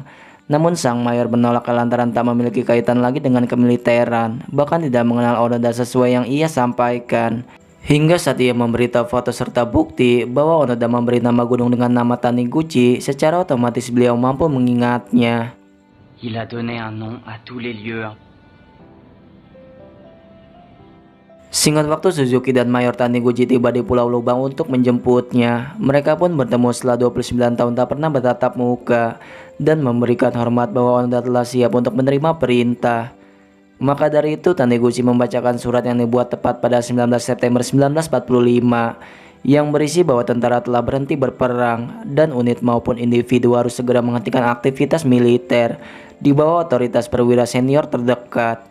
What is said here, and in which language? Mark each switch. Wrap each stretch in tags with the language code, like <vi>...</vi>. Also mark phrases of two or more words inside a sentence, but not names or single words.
<id>Namun sang mayor menolak lantaran tak memiliki kaitan lagi dengan kemiliteran, bahkan tidak mengenal Onoda sesuai yang ia sampaikan. Hingga saat ia memberitahu foto serta bukti bahwa Onoda memberi nama gunung dengan nama Taniguchi, secara otomatis beliau mampu mengingatnya.</id> <fr>Il a donné un nom à tous les lieux.</fr> <id>Singkat waktu, Suzuki dan Mayor Taniguchi tiba di Pulau Lubang untuk menjemputnya. Mereka pun bertemu setelah 29 tahun tak pernah bertatap muka dan memberikan hormat bahwa Onoda telah siap untuk menerima perintah. Maka dari itu Taniguchi membacakan surat yang dibuat tepat pada 19 September 1945 yang berisi bahwa tentara telah berhenti berperang dan unit maupun individu harus segera menghentikan aktivitas militer di bawah otoritas perwira senior terdekat.</id>